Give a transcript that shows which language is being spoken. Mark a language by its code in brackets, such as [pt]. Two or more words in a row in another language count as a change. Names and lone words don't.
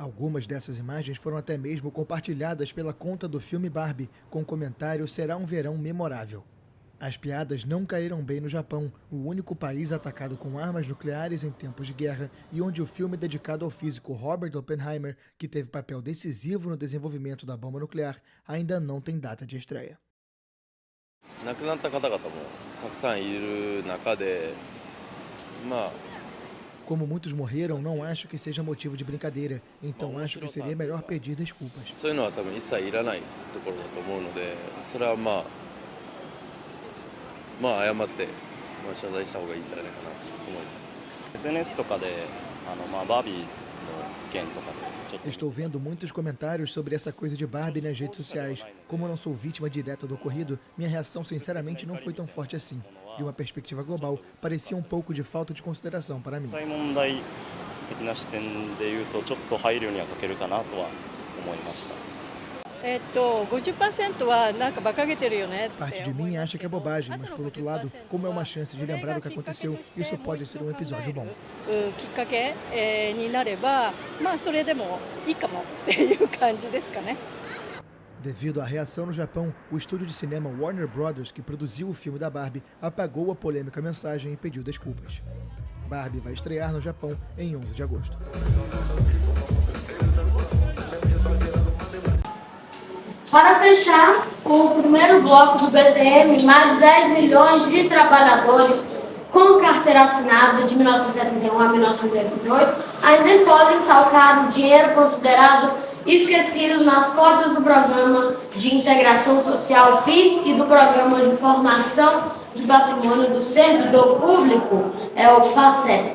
[pt] Algumas dessas imagens foram até mesmo compartilhadas pela conta do filme Barbie, com o comentário "Será um verão memorável". As piadas não caíram bem no Japão, o único país atacado com armas nucleares em tempos de guerra e onde o filme dedicado ao físico Robert Oppenheimer, que teve papel decisivo no desenvolvimento da bomba nuclear, ainda não tem data de estreia. [ja] 亡くなった方々もたくさんいる中で、 [pt] Como muitos morreram, não acho que seja motivo de brincadeira, então acho que seria melhor pedir desculpas. [ja] そういうのは多分一切いらないところだと思うので、それは謝って謝罪した方がいいんじゃないかなと思います。 SNS とかでバービーの件とかで [pt] Estou vendo muitos comentários sobre essa coisa de Barbie nas redes sociais. Como eu não sou vítima direta do ocorrido, minha reação sinceramente não foi tão forte assim. De uma perspectiva global, parecia um pouco de falta de consideração para mim. [ja] 国際問題的な視点でいうとちょっと配慮には欠けるかなとは思いました。 50% はなんか馬鹿げてるよねって [pt] Parte de mim acha que é bobagem, mas por outro lado, como é uma chance de lembrar o que aconteceu, isso pode ser um episódio bom. [ja] きっかけになればそれでもいいかもっていう感じですかね。 [pt] Devido à reação no Japão, o estúdio de cinema Warner Brothers, que produziu o filme da Barbie, apagou a polêmica mensagem e pediu desculpas. Barbie vai estrear no Japão em 11 de agosto. Para fechar o primeiro bloco do BCM, mais de 10 milhões de trabalhadores com carteira assinada de 1971 a 1988 ainda podem salcar o dinheiro considerado esquecido nas cotas do Programa de Integração Social PIS e do Programa de Formação de Patrimônio do Servidor Público, o PASEP.